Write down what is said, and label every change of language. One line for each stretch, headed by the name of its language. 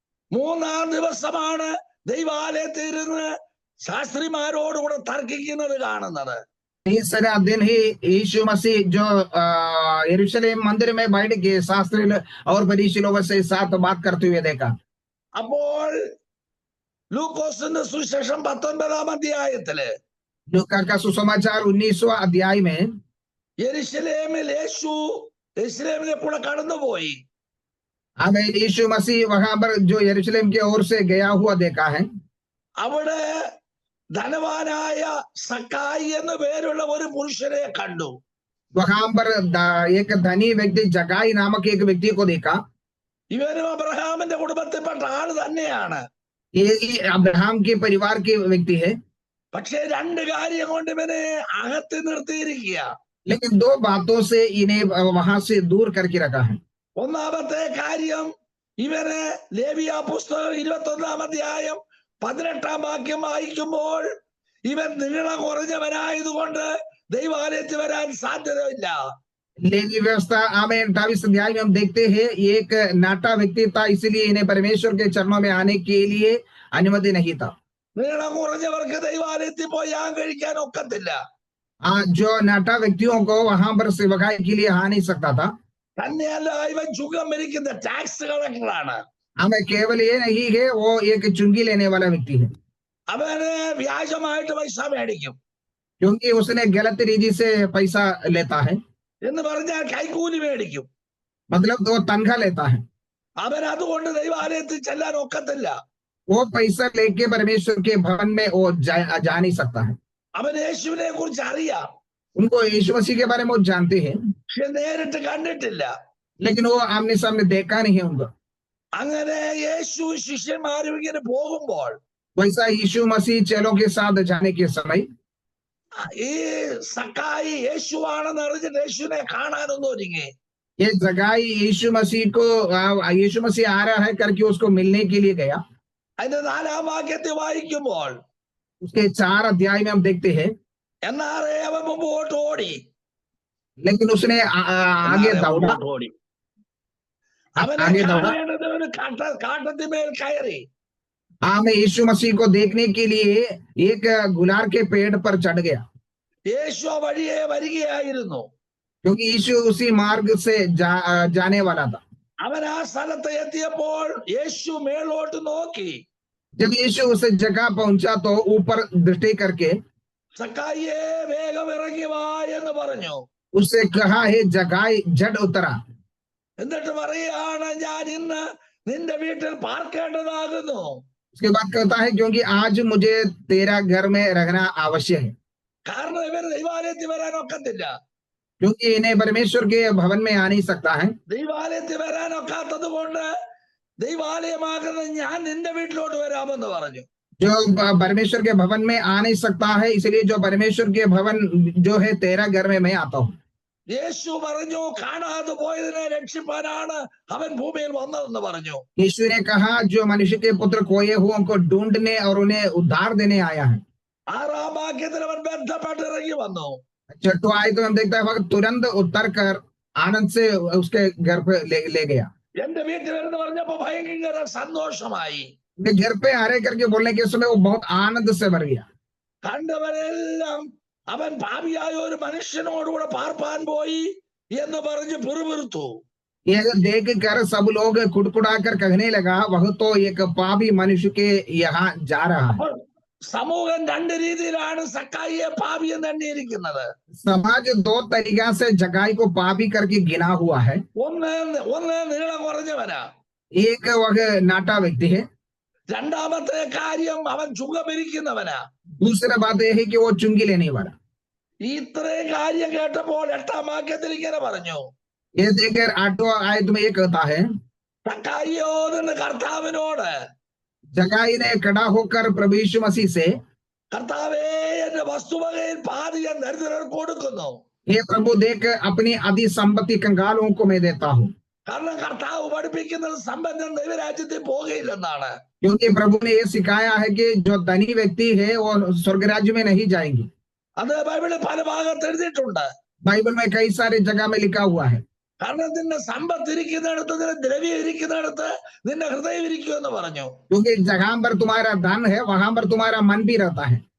Malayalam: 3-ാം ദിവസമാണ് ദൈവാലയത്തിൽ ഇരുന്ന് ശാസ്ത്രിമാരോടുകൂടെ തർക്കിക്കുന്നത് കാണുന്നത്.
Hindi: तीसरा दिन ही यीशु मसीह जो यरूशलेम मंदिर में बैठ के शास्त्री और फरीसी लोगों से साथ बात करते हुए देखा।
Malayalam: അപ്പോൾ ലൂക്കോസിന്റെ സുവിശേഷം 19-ാം അധ്യായത്തില്
Hindi: लूका का सुसमाचार 19वां अध्याय में
Malayalam: യെരുശലേമിൽ യേശു യെരുശലേമിലെ കൂടെ കടന്നുപോയി.
Hindi: हमें यीशु मसीह वहां पर जो यरूशलेम की ओर से गया हुआ देखा है।
Malayalam: അവിടെ ധനവാനായ സക്കായി എന്നു പേരുള്ള ഒരു പുരുഷനെ കണ്ടു.
Hindi: वहां पर एक धनी व्यक्ति जगाई नामक एक व्यक्ति को देखा।
Malayalam: ഇവനും അബ്രഹാമിന്റെ കുടുംബത്തിൽപ്പെട്ട ആള് തന്നെയാണ്.
Hindi: ये अब्राहम के परिवार के व्यक्ति है,
Malayalam: പക്ഷെ 2 കാര്യം കൊണ്ട് ഇവനെ അകത്ത് നിർത്തിയിരിക്കുക.
Hindi: लेकिन 2 बातों से इन्हें वहां से दूर करके रखा है।
Malayalam: ഒന്നാമത്തെ കാര്യം, ഇവന് ലേവിയ പുസ്തകം 21-ാം അധ്യായം 18-ാം വാക്യം വായിക്കുമ്പോൾ ഇവൻ നീളം കുറഞ്ഞവനായതുകൊണ്ട് ദൈവാലയത്തിൽ വരാൻ സാധ്യതയില്ല.
Hindi: लेवी व्यवस्था आमेन 28 अध्याय में हम देखते हैं एक नाटा व्यक्ति था, इसलिए इन्हें परमेश्वर के चरणों में आने के लिए अनुमति नहीं था।
Malayalam: നീളം കുറഞ്ഞവർക്ക് ദൈവാലയത്തിൽ പോയി യാഗം കഴിക്കാൻ ഒക്കത്തില്ല.
Hindi: जो नाटा व्यक्तियों को वहां पर सेवकाई के लिए आ नहीं सकता था।
Malayalam: തന്നെയല്ല, ഇവൻ ചുങ്കം ഭരിക്കുന്ന ടാക്സ് കളക്ടറാണ്.
Hindi: हमें केवल ये नहीं है वो एक चुंगी लेने वाला व्यक्ति है,
Malayalam: അവന് വ്യാജമായിട്ട് പൈസ മേടിക്കും.
Hindi: क्योंकि उसने गलत रीति से पैसा लेता है,
Malayalam: എന്ന് പറഞ്ഞാൽ കൈക്കൂലി മേടിക്കും.
Hindi: मतलब वो तनख्वाह लेता है।
Malayalam: അവൻ അതുകൊണ്ട് ദൈവാലയത്തിൽ ചെല്ലാൻ ഒക്കത്തില്ല.
Hindi: वो पैसा लेके परमेश्वर के भवन में वो जा नहीं सकता है।
Malayalam: അവൻ യേശുവിനെ കുറിച്ച് അറിയാം,
Hindi: उनको यीशु मसीह के बारे में वो जानते हैं,
Malayalam: പക്ഷെ നേരിട്ട് കണ്ടിട്ടില്ല.
Hindi: लेकिन वो आमने सामने देखा नहीं है उनको।
Malayalam: അങ്ങനെ യേശു ശിഷ്യന്മാരും ഇങ്ങനെ പോകുമ്പോൾ
Hindi: वैसा यीशु मसीह चेलों के साथ जाने के समय
Malayalam: ഈ സക്കായി യേശുവാണെന്ന് അറിഞ്ഞിട്ട് യേശുവിനെ കാണാനൊന്നും ഒരുങ്ങി.
Hindi: ये जगाई यीशु मसीह को यीशु मसीह आ रहा है करके उसको मिलने के लिए गया।
Malayalam: അതിന്റെ 4-ാം വാക്യത്തിൽ വായിക്കുമ്പോൾ
Hindi: उसके 4 अध्याय में हम देखते हैं,
Malayalam: എന്നാറേ അവൻ മുമ്പോട്ട് ഓടി.
Hindi: लेकिन उसने आगे दौड़ा,
Malayalam: ഓടി. അവനെ
Hindi: आगे दौड़ा।
Malayalam: കാണേണ്ടവന് കാട്ടത്തിന്മേൽ കയറി.
Hindi: मैं यीशु मसीह को देखने के लिए एक गुलार के पेड़ पर चढ़ गया,
Malayalam: യേശു ആ വഴിയെ വരികയായിരുന്നു.
Hindi: क्योंकि यीशु उसी मार्ग से जाने वाला था।
Malayalam: അവൻ ആ സ്ഥലത്ത് എത്തിയപ്പോൾ യേശു മേലോട്ട് നോക്കി.
Hindi: जब यीशु उस जगह पहुंचा तो ऊपर दृष्टि करके
Malayalam: സക്കായിയെ വേഗം ഇറങ്ങി വാ എന്ന് പറഞ്ഞു.
Hindi: उससे कहा है जगाई झट उतरा।
Malayalam: എന്നിട്ട് പറയുകയാണ്, ഞാൻ ഇന്ന് നിന്റെ വീട്ടിൽ പാർക്കേണ്ടതാകുന്നു.
Hindi: उसके बाद कहता है क्योंकि आज मुझे तेरा घर में रहना आवश्यक है,
Malayalam: കാരണം ഇവർ ദൈവാലയത്തിൽ വരാൻ ഒക്കത്തില്ല.
Hindi: क्योंकि इन्हें परमेश्वर के भवन में आ नहीं सकता है।
Malayalam: ദൈവാലയത്തിൽ വരാൻ ഒക്കാത്തത് കൊണ്ട് ദൈവാലയമാകുന്ന ഞാൻ നിന്റെ വീട്ടിലോട്ട് വരാമെന്ന് പറഞ്ഞു.
Hindi: जो परमेश्वर के भवन में आ नहीं सकता है, इसलिए जो परमेश्वर के भवन जो है तेरा घर में मैं आता हूँ।
Malayalam: യേശു പറഞ്ഞു കാണാതെ പോയതിനെ രക്ഷിപ്പാനാണ് അവൻ ഭൂമിയിൽ വന്നതെന്ന് പറഞ്ഞു.
Hindi: यीशु ने कहा जो मनुष्य के पुत्र खोए हुओं को ढूंढने और उन्हें उद्धार देने आया है।
Malayalam: 6-ാം വാക്യത്തിൽ അവൻ ബന്ധപ്പെട്ട് ഇറങ്ങി വന്നു.
Hindi: छठवां आयत में हम देखते हैं वक्त तुरंत उतर कर आनंद से उसके घर पे ले गया।
Malayalam: എന്റെ വീട്ടിൽ എന്ന് പറഞ്ഞപ്പോ ഭയങ്കര സന്തോഷമായി.
Hindi: उनके घर पे आ रहे करके बोलने के समय वो बहुत आनंद से भर गया।
Malayalam: കണ്ടവരെല്ലാം അവൻ പാപിയായ ഒരു മനുഷ്യനോടുകൂടെ പാർപ്പാൻ പോയി എന്ന് പറഞ്ഞ് പിറുപിറുത്തു.
Hindi: ये देख कर सब लोग कुड़कुड़ाकर कहने लगा वह तो एक पापी मनुष्य के यहाँ जा रहा है।
Malayalam: സമൂഹം രണ്ട് രീതിയിലാണ് സക്കായിയെ പാപി എന്ന് എണ്ണിയിരിക്കുന്നത്.
Hindi: समाज दो तरीका से जगाई को पापी करके गिना हुआ है।
Malayalam: ഒന്ന് നീളം കുറഞ്ഞവനാ.
Hindi: एक वह नाटा व्यक्ति है।
Malayalam: രണ്ടാമത്തെ കാര്യം അവൻ ചുങ്കമിരിക്കുന്നവനാ.
Hindi: दूसरा बात यह है कि वो चुंगी लेने वाला।
Malayalam: ഇത്രയും കാര്യം കേട്ടപ്പോൾ 8-ാം വാക്യത്തിൽ ഇങ്ങനെ പറഞ്ഞു.
Hindi: ये देखकर 8वां आयत में ये कहता है
Malayalam: സക്കായിയോ നിന്ന് കർത്താവിനോട്,
Hindi: जगाई ने खड़ा होकर प्रभु यीशु मसीह से,
Malayalam: കർത്താവേ എന്റെ വസ്തുവകയിൽ പാതി ഞാൻ ദരിദ്രർക്ക് കൊടുക്കുന്നു.
Hindi: हे प्रभु देख अपनी आदि संपत्ति कंगालों को मैं देता हूँ।
Malayalam: കാരണം കർത്താവ് പഠിപ്പിക്കുന്നത് സമ്പന്നൻ ദൈവരാജ്യത്തിൽ പോകുകയില്ലെന്നാണ്.
Hindi: क्योंकि प्रभु ने ये सिखाया है कि जो धनी व्यक्ति है वो स्वर्ग राज्य में नहीं जाएंगे।
Malayalam: അത് ബൈബിളിൽ പല ഭാഗത്ത് എഴുതിയിട്ടുണ്ട്.
Hindi: बाइबल में कई सारे जगह में लिखा हुआ है।
Malayalam: കാരണം നിന്റെ സമ്പത്ത് ഇരിക്കുന്നിടത്ത്, നിന്റെ ദ്രവ്യം ഇരിക്കുന്നിടത്ത് നിന്റെ ഹൃദയം ഇരിക്കുമെന്ന് പറഞ്ഞു.
Hindi: क्योंकि जहां पर तुम्हारा धन है वहां पर तुम्हारा मन भी रहता है।